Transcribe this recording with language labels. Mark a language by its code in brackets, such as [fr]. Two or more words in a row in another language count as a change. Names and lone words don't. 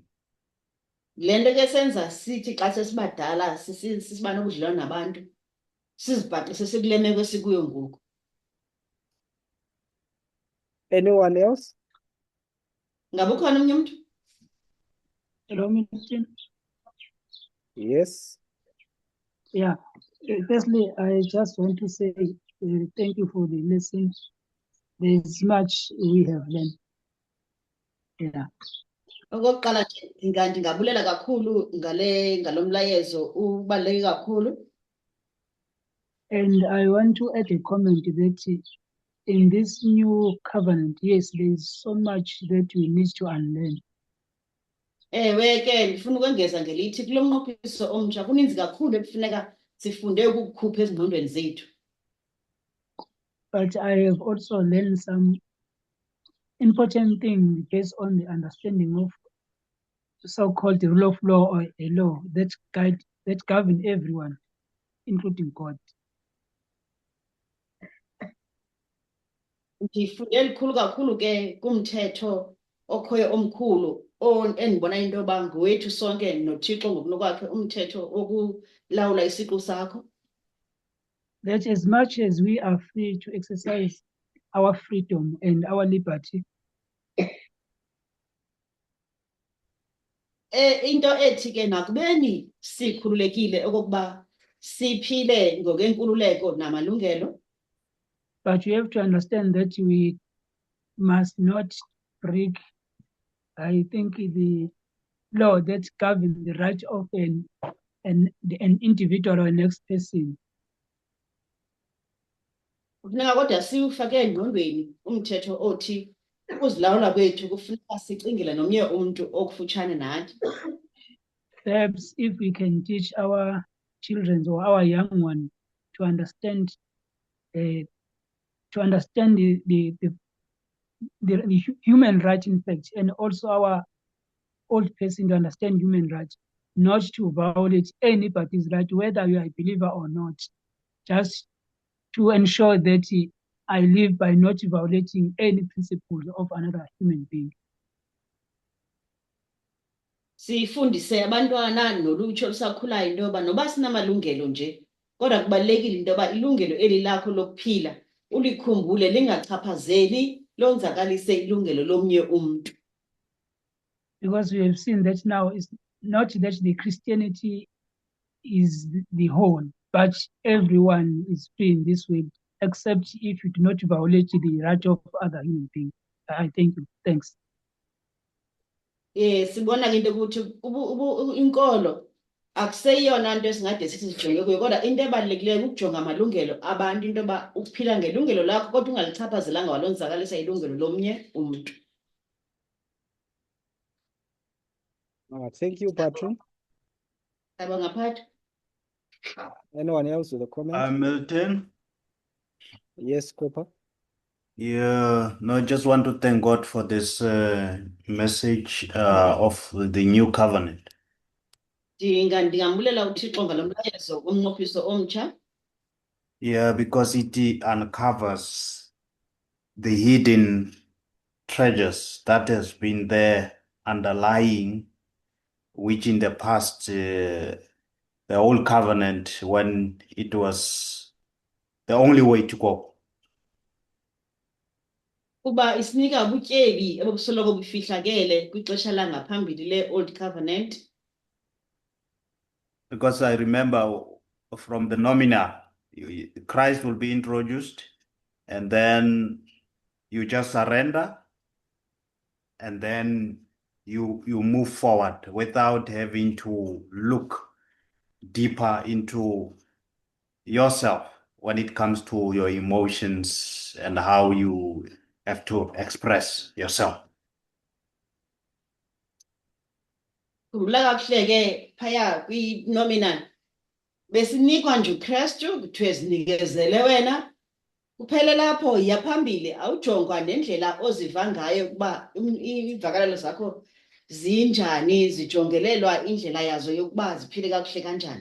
[xh] Le nto ke senza sithi xa sesibadala sisiba nobudlelwane nabantu sizibhaqe sesikule meko esikuyo ngoku. [en] Anyone else? [xh] Ngabe ukhona omnye umntu? [en] Hello, Minister. Yes. Yeah. Firstly, I just want to say thank you for the lesson. There's much we have learned. Yeah. [xh] Okokuqala nje ndingabulela kakhulu ngalo mlayezo ubaluleke kakhulu. [en] And I want to add a comment that in this new covenant, yes, there is so much that we need to unlearn. [xh] Ewe ke ndifuna ukwengeza ngelithi kulo mnqophiso omtsha kuninzi kakhulu ekufuneka sifunde ukukhupha ezingqondweni zethu. [en] But I have also learned some important things based on the understanding of so-called rule of law or a law that govern everyone, including God. [xh] Ndifunde likhulu kakhulu ke kumthetho okhoyo omkhulu endibona into yoba ngowethu sonke noThixo ngokunokwakhe umthetho wokulawula isiqu sakho. [en] That as much as we are free to exercise our freedom and our liberty, [xh] Into ethi ke nakubeni sikhululekile okokuba siphile ngokwenkululeko namalungelo. [en] but you have to understand that we must not break, I think, the law that governs the right of an individual or next person. [xh] Kufuneka kodwa siwufake engqondweni umthetho othi ukuzilawula kwethu kufuneka sicingele nomnye umuntu okufutshane nathi. [en] Perhaps if we can teach our children or our young one to understand the human right in fact, and also our old person to understand human rights, not to violate anybody's right, whether you are a believer or not, just to ensure that I live by not violating any principles of another human being. [xh] Sifundise abantwana nolutsha olusakhulayo into yoba noba sinamalungelo nje, kodwa kubalulekile into yoba ilungelo eli lakho lokuphila ulikhumbule lingachaphazeli lonzakalise ilungelo lomnye umntu. [en] Because we have seen that now it's not that the Christianity is the whole, but everyone is free in this way, except if you do not violate the right of other human beings. I thank you. Thanks. [xh] Sibona ke into ukuthi inkolo akuseyona into esingade sithi sijonge kuyo, kodwa into ebalulekileyo ukujonga amalungelo abantu, into yoba ukuphila ngelungelo lakho kodwa ungalichaphazelanga walonzakalisa ilungelo lomnye umntu. [en] Thank you, Patron. [xh] Siyabonga Phatho. [en] Anyone else with a comment? Milton. Yes, Cooper. Yeah, no, I just want to thank God for this message of the new covenant. [xh] Ndingambulela uThixo ngalo mlayezo womnqophiso omtsha. [en] Yeah, because it uncovers the hidden treasures that has been there underlying, which in the past, the old covenant, when it was the only way to go. [xh] Kuba isinika ubutyebi obusoloko bufihlakele kwixesha langaphambili le- [en] Old Covenant. Because I remember from the nomina, Christ will be introduced, and then you just surrender, and then you move forward without having to look deeper into yourself when it comes to your emotions and how you have to express yourself. [xh] Khumbula kakuhle ke phaya kwi-nominal besinikwa nje uKristu kuthiwe zinikezele wena, kuphele lapho yiya phambili awujongwa nendlela oziva ngayo ukuba iimvakalelo zakho zinjani, zijongelelwa indlela yazo yokuba ziphile kakuhle kanjani.